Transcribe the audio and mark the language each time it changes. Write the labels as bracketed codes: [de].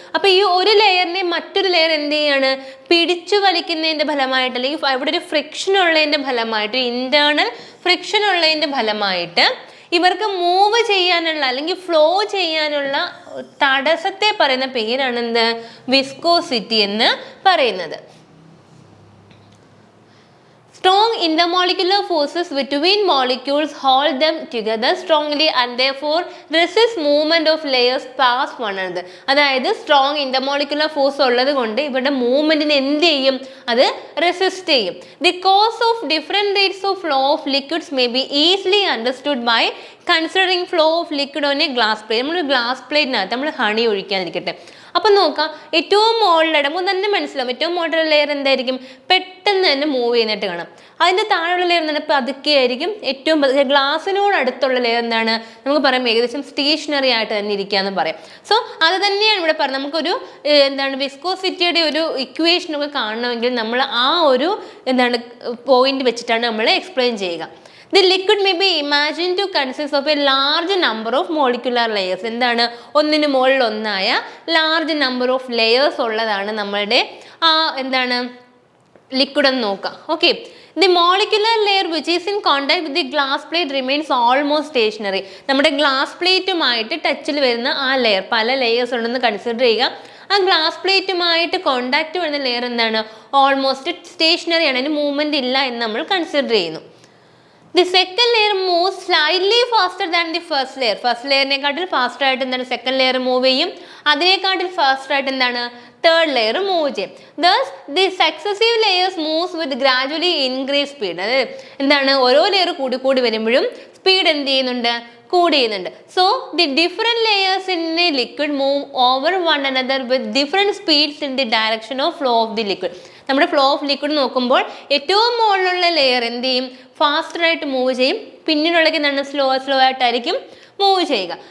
[ml] അപ്പോൾ ഈ ഒരു ലെയറിനെ മറ്റൊരു ലെയർ എന്ത് ചെയ്യാണ് പിടിച്ചു വലിക്കുന്നതിൻ്റെ ഫലമായിട്ട് അല്ലെങ്കിൽ അവിടെ ഒരു ഫ്രിക്ഷൻ ഉള്ളതിൻ്റെ ഫലമായിട്ട്, ഇന്റേണൽ ഫ്രിക്ഷൻ ഉള്ളതിൻ്റെ ഫലമായിട്ട് ഇവർക്ക് മൂവ് ചെയ്യാനുള്ള അല്ലെങ്കിൽ ഫ്ലോ ചെയ്യാനുള്ള തടസ്സത്തെ പറയുന്ന പേരാണ് എന്ത് വിസ്കോസിറ്റി എന്ന് പറയുന്നത്. [en] Strong intermolecular forces between molecules hold them together strongly and therefore resist movement of layers past one another. [ml] അതായത് സ്ട്രോങ് ഇന്റർമോളിക്കുലർ ഫോഴ്സ് ഉള്ളത് കൊണ്ട് ഇവരുടെ മൂവ്മെന്റിനെ എന്ത് ചെയ്യും? അത് റെസിസ്റ്റ് ചെയ്യും. [en] The cause of different rates of flow of liquids may be easily understood by considering flow of liquid on a glass plate. [ml] നമ്മൾ glass പ്ലേറ്റിനകത്ത് നമ്മൾ ഹണി ഒഴിക്കാതിരിക്കട്ടെ. അപ്പം നോക്കാം, ഏറ്റവും മുകളിലിടെ നമുക്ക് തന്നെ മനസ്സിലാവും ഏറ്റവും മുകളിലുള്ള ലെയർ എന്തായിരിക്കും പെട്ടെന്ന് തന്നെ മൂവ് ചെയ്യുന്നതായിട്ട് കാണാം. അതിൻ്റെ താഴെയുള്ള ലെയർ എന്താണ് പതുക്കെ ആയിരിക്കും. ഏറ്റവും ഗ്ലാസിനോട് അടുത്തുള്ള ലെയർ എന്താണ് നമുക്ക് പറയാം ഏകദേശം സ്റ്റേഷനറി ആയിട്ട് തന്നെ ഇരിക്കുകയെന്ന് പറയാം. സോ അത് തന്നെയാണ് ഇവിടെ പറയുന്നത്. നമുക്കൊരു എന്താണ് വിസ്കോസിറ്റിയുടെ ഒരു ഇക്വേഷനൊക്കെ കാണണമെങ്കിൽ നമ്മൾ ആ ഒരു എന്താണ് പോയിന്റ് വെച്ചിട്ടാണ് നമ്മൾ എക്സ്പ്ലെയിൻ ചെയ്യുക. [en] The liquid may be imagined to consist of a large number of molecular layers. [ml] എന്താണ് ഒന്നിന് മുകളിൽ ഒന്നായ ലാർജ് നമ്പർ ഓഫ് ലെയേഴ്സ് ഉള്ളതാണ് നമ്മളുടെ എന്താണ് ലിക്വിഡ് എന്ന് നോക്കാം. [en] Okay, the molecular layer which is in contact with the glass plate remains almost stationary. [ml] നമ്മുടെ ഗ്ലാസ് പ്ലേറ്റുമായിട്ട് ടച്ചിൽ വരുന്ന ആ ലെയർ, പല ലെയേഴ്സ് ഉണ്ടെന്ന് കൺസിഡർ ചെയ്യുക. ആ ഗ്ലാസ് പ്ലേറ്റുമായിട്ട് കോണ്ടാക്ട് വരുന്ന ലെയർ എന്താണ് ഓൾമോസ്റ്റ് സ്റ്റേഷനറി ആണ്, അതിന് മൂവ്മെന്റ് ഇല്ല എന്ന് നമ്മൾ കൺസിഡർ ചെയ്യുന്നു. [en] The second layer moves slightly faster than the first layer. [ml] First ലെയറിനെക്കാട്ടിൽ faster ആയിട്ട് എന്താണ് സെക്കൻഡ് ലെയർ മൂവ് ചെയ്യും. അതിനെക്കാട്ടിൽ ഫാസ്റ്റർ ആയിട്ട് എന്താണ് തേർഡ് ലെയർ മൂവ് ചെയ്യും. [en] Thus the successive layers moves with gradually increased speed. [ml] അതായത് എന്താണ് ഓരോ ലെയർ കൂടി കൂടി വരുമ്പോഴും സ്പീഡ് എന്ത് ചെയ്യുന്നുണ്ട് കൂടി ചെയ്യുന്നുണ്ട്. [en] So the different layers in a liquid move over one another with different speeds in the direction of flow of the liquid. [ml] നമ്മുടെ ഫ്ലോ ഓഫ് ലിക്വിഡ് നോക്കുമ്പോൾ ഏറ്റവും മുകളിലുള്ള ലെയർ എന്ത് ചെയ്യും ഫാസ്റ്റർ ആയിട്ട് മൂവ് ചെയ്യും, പിന്നീടുള്ളത് എന്താണ് സ്ലോ ആയിട്ടായിരിക്കും മൂവ് ചെയ്യുക.